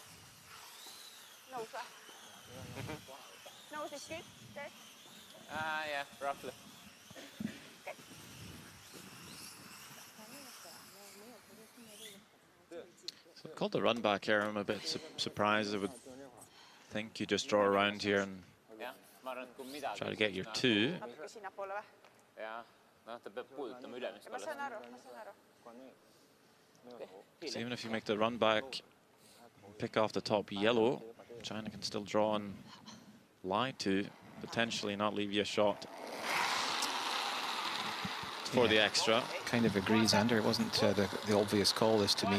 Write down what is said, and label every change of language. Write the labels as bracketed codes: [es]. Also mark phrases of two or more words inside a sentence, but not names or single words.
[en] Nose. Nose is good. There. Yeah, roughly. Okay. So called the run back here. I'm a bit surprised. I would think you just draw around here and Yeah. [et] Ma arvan, et kui midagi... [en] try to get your 2. [et] Natuke sinnapoole või? Jah. Noh, ta peab puudutama ülemist Ma saan aru, ma saan aru. [en] So even if you make the run back, pick off the top yellow, China can still draw and lie to, potentially not leave you a shot for the extra. Kind of agrees, Ander. It wasn't the obvious call this to me.